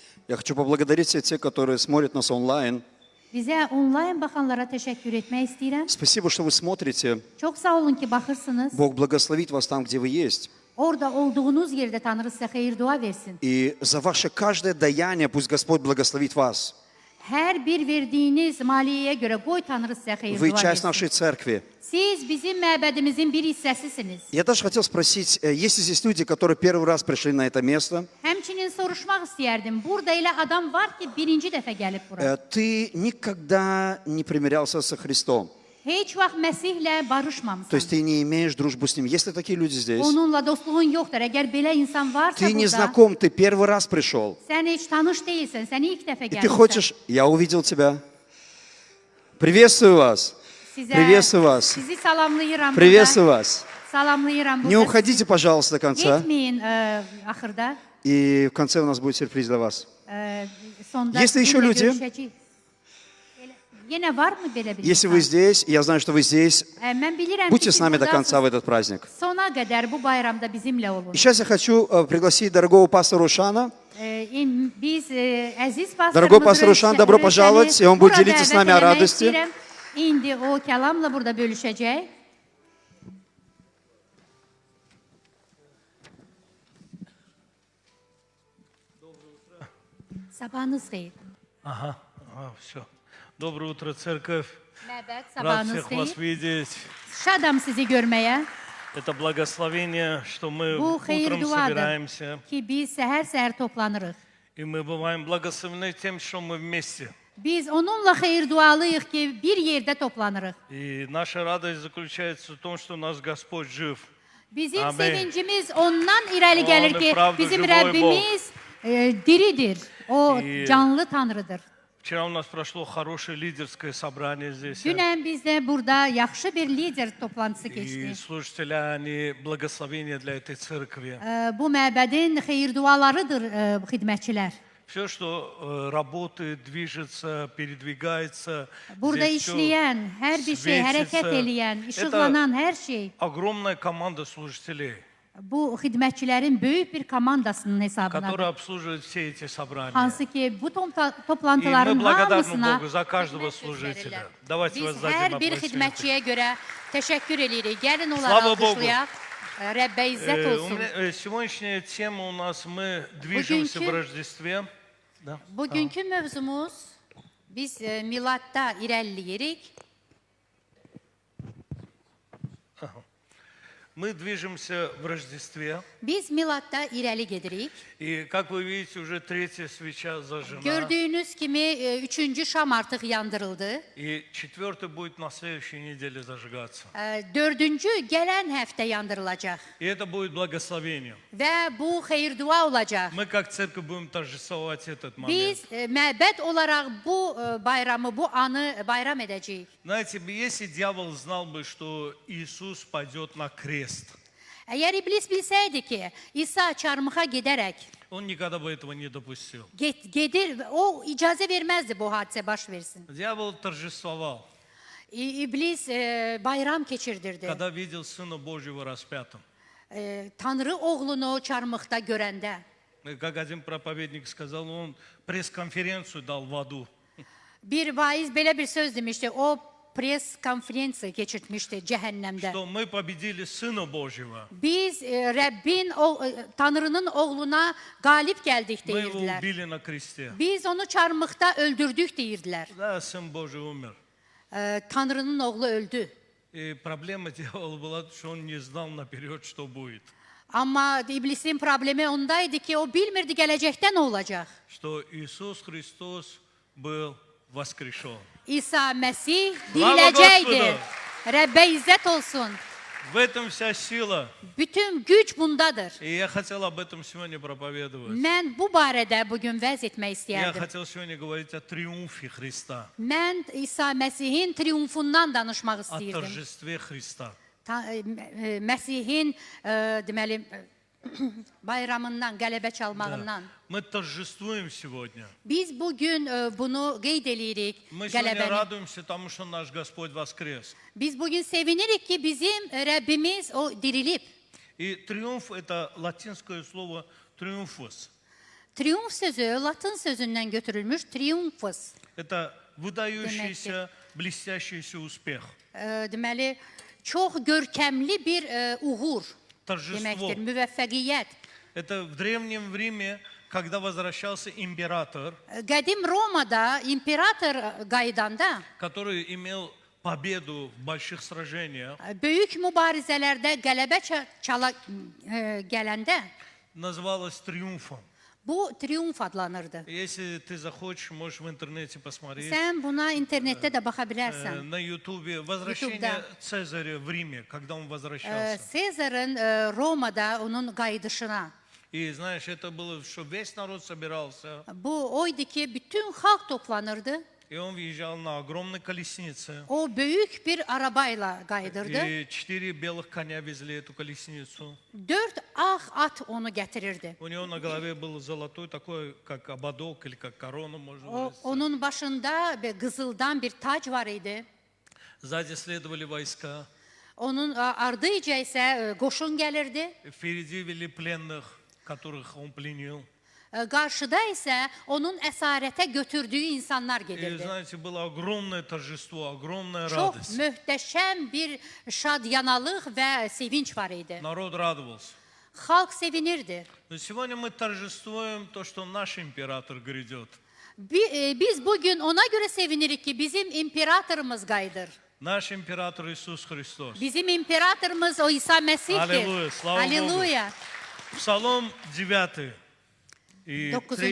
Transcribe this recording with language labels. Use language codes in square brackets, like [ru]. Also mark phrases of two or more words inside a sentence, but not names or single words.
[ru] Я хочу поблагодарить всех тех, которые смотрят нас онлайн. [az] Bizə onlayn baxanlara təşəkkür etmək istəyirəm. [ru] Спасибо, что вы смотрите. [az] Çox sağ olun ki, baxırsınız. [ru] Бог благословит вас там, где вы есть. [az] Orada olduğunuz yerdə Tanrı sizə xeyir dua versin. [ru] И за ваше каждое даяние пусть Господь благословит вас. [az] Hər bir verdiyiniz maliyyəyə görə qoy Tanrı sizə xeyir [ru] Вы [az] dua [ru] часть [az] versin. [ru] нашей церкви. [az] Siz bizim məbədimizin bir hissəsisiniz. [ru] Я даже хотел спросить, есть ли здесь люди, которые первый раз пришли на это место? [az] Həmçinin soruşmaq istəyərdim. Burada elə adam var ki, birinci dəfə gəlib bura. [ru] Ты никогда не примирялся со Христом. [az] Heç vaxt Məsihlə [ru] То [az] barışmamısan. [ru] есть ты не имеешь дружбу с Ним. Есть ли такие люди здесь? [az] Onunla dostluğun yoxdur. Əgər belə insan varsa [ru] Ты не [az] burada, [ru] знаком, ты первый раз пришел. [az] sən heç tanış deyilsən, sən ilk dəfə [ru] И ты [az] gəlirsən. [ru] хочешь... Я увидел тебя. Приветствую вас. [az] Sizə, [ru] Приветствую вас. [az] sizi salamlayıram [ru] Приветствую [az] burada. [ru] вас. [az] Salamlayıram [ru] Не [az] burada. [ru] уходите, пожалуйста, до конца. [az] Getməyin axırda. [ru] И в конце у нас будет сюрприз для вас. [az] Sonda [ru] Есть ли еще [az] sizinlə [ru] люди? [az] görüşəcəyik. Yenə var mı belə bir [ru] Если [az] insan? [ru] вы здесь, я знаю, что вы здесь, [az] Mən bilirəm ki, [ru] будьте [az] siz [ru] с нами до конца в [az] buradasınız. [ru] этот праздник. [az] Sona qədər bu bayramda bizimlə olun. [ru] И сейчас я хочу пригласить дорогого пастора Ушана. [az] Biz əziz pastorumuz [ru] Дорогой пастор Ушан, добро [az] Rövşəni [ru] пожаловать, и он будет [az] burada [ru] делиться с [az] dəvət [ru] нами о [az] eləmək [ru] радости. [az] istəyirəm. İndi o kəlamla burada bölüşəcək. Sabahınız xeyir. [ru] Ага, все. Доброе утро, церковь. [az] Məbəd, [ru] Рад [az] sabahınız [ru] всех вас [az] xeyir. [ru] видеть. [az] Şadam sizi görməyə. [ru] Это благословение, что мы [az] Bu xeyir [ru] утром [az] duadır [ru] собираемся. [az] ki, biz səhər-səhər toplanırıq. [ru] И мы бываем благословены тем, что мы вместе. [az] Biz onunla xeyir dualıyıq ki, bir yerdə toplanırıq. [ru] И наша радость заключается в том, что у нас Господь жив. [az] Bizim Amin. sevincimiz ondan irəli gəlir [ru] On [az] ki, [ru] pravda [az] bizim [ru] живой [az] Rəbbimiz diridir. O İyi. canlı Tanrıdır. [ru] Вчера у нас прошло хорошее лидерское собрание здесь. [az] Dünən bizdə burada yaxşı bir lider toplantısı [ru] И [az] keçdi. [ru] служители, они благословение для этой церкви. [az] Bu məbədin xeyir dualarıdır xidmətçilər. [ru] Все, что работает, движется, передвигается, [az] Burada [ru] здесь всё [az] işləyən, hər bir şey, hərəkət [ru] светится. [az] eləyən, [ru] Это [az] işıqlanan hər şey [ru] огромная команда служителей, [az] bu xidmətçilərin böyük bir komandasının hesabınadır. [ru] которая обслуживает все эти собрания. [az] Hansı ki bu [ru] И мы [az] toplantıların [ru] благодарны [az] hamısına [ru] Богу за каждого [az] xidmət [ru] служителя. [az] göstərirlər. [ru] Давайте [az] Biz [ru] воздадим [az] hər bir [ru] аплодисменты. [az] xidmətçiyə görə təşəkkür edirik. Gəlin onları [ru] Слава Богу. [az] alqışlayaq. Rəbbə izzət olsun. [ru] Сегодняшняя тема у нас, мы движемся в [az] Bugünkü- [ru] Рождестве. Да? [az] Bugünkü mövzumuz biz miladda irəliləyirik. [ru] Мы движемся в Рождестве. [az] Biz miladda irəli gedirik. [ru] И, как вы видите, уже третья свеча зажжена. [az] Gördüyünüz kimi üçüncü şam artıq yandırıldı. [ru] И четвертая будет на следующей неделе зажигаться. [az] Dördüncü gələn həftə yandırılacaq. [ru] И это будет благословение. [az] Və bu xeyir dua olacaq. [ru] Мы как церковь будем торжествовать этот момент. [az] Biz məbəd olaraq bu bayramı, bu anı bayram edəcəyik. [ru] Знаете, если дьявол знал бы, что Иисус пойдет на крест, [az] Əgər iblis bilsəydi ki, İsa çarmıxa gedərək [ru] он никогда бы этого не допустил. [az] gedir, o icazə verməzdi bu hadisə baş versin. [ru] Дьявол торжествовал, [az] İblis bayram keçirdirdi. [ru] когда видел Сына Божьего распятым. [az] Tanrı oğlunu çarmıxda görəndə. [ru] И как один проповедник сказал, он пресс-конференцию дал в аду. [az] Bir vaiz belə bir söz demişdi. O pres konferensiya keçirtmişdi cəhənnəmdə. [ru] Что мы победили Сына Божьего. [az] Biz Rəbbin, Tanrının oğluna qalib gəldik [ru] Мы его [az] deyirdilər. [ru] убили на кресте. [az] Biz onu çarmıxda öldürdük deyirdilər. [ru] Да, Сын Божий умер. [az] Tanrının oğlu öldü. [ru] И проблема дьявола была, что он не знал наперед, что будет. [az] Amma iblisin problemi ondaydı ki, o bilmirdi gələcəkdə nə olacaq. [ru] Что Иисус Христос был воскрешен. [az] İsa Məsih [ru] Slava [az] diriləcəkdir. [ru] Господу! [az] Rəbbə izzət olsun. [ru] В этом вся сила. [az] Bütün güc bundadır. [ru] И я хотел об этом сегодня проповедовать. [az] Mən bu barədə bugün vəz etmək [ru] Я [az] istəyərdim. [ru] хотел сегодня говорить о триумфе Христа, [az] Mən İsa Məsihin triumfundan danışmaq [ru] о [az] istəyirdim. [ru] торжестве Христа. [az] Məsihin deməli bayramından, qələbə çalmağından. [ru] Мы торжествуем сегодня. [az] Biz bugün bunu qeyd eləyirik, [ru] Мы сегодня [az] qələbəni. [ru] радуемся тому, что наш Господь воскрес. [az] Biz bugün sevinirik ki, bizim Rəbbimiz o dirilib. [ru] И триумф – это латинское слово «триумфус». [az] Triumf sözü Latın sözündən götürülmüş triumphus. [ru] Это выдающийся, блестящийся успех. [az] Deməli, çox görkəmli bir uğur [ru] Торжество. [az] deməkdir, müvəffəqiyyət. [ru] Это в Древнем Риме, когда возвращался император, [az] Qədim Romada imperator qayıdanda [ru] который imел победу в больших сражениях, [az] böyük mübarizələrdə qələbə gələndə [ru] называлось триумфом. [az] bu triumf adlanırdı. [ru] Если ты захочешь, можешь в интернете посмотреть. [az] Sən buna internetdə də baxa bilərsən. [ru] На Ютубе возвращение Цезаря в Риме, когда он возвращался. [az] Sezarın Romada onun qayıdışına. [ru] И знаешь, это было, что весь народ собирался, [az] Bu oydu ki, bütün xalq toplanırdı. [ru] и он въезжал на огромной колеснице. [az] O böyük bir arabayla qayıdırdı. [ru] И 4 белых коня везли эту колесницу. [az] 4 ağ at onu gətirirdi. [ru] У него на голове был золотой, такой, как ободок или как корона, можно [az] O, [ru] сказать. [az] onun başında bir qızıldan bir tac var idi. [ru] Sзади следовали войска. [az] Onun ardıyca isə qoşun gəlirdi. [ru] Впереди вели пленных, которых он пленил. [az] Qarşıda isə onun əsarətə götürdüyü insanlar [ru] И [az] gedirdi. [ru] знаете, было огромное торжество, огромная [az] Çox [ru] радость. [az] möhtəşəm bir şadyanalıq və sevinç var idi. [ru] Народ радовался. [az] Xalq sevinirdi. [ru] Но сегодня мы торжествуем то, что наш император грядет. [az] Biz bugün ona görə sevinirik ki, bizim imperatorumuz qayıdır. [ru] Наш император Иисус Христос. [az] Bizim imperatorumuz o İsa Məsihdir. [ru] Аллилуйя, слава Богу. Аллилуйя. Псалом 9 и 3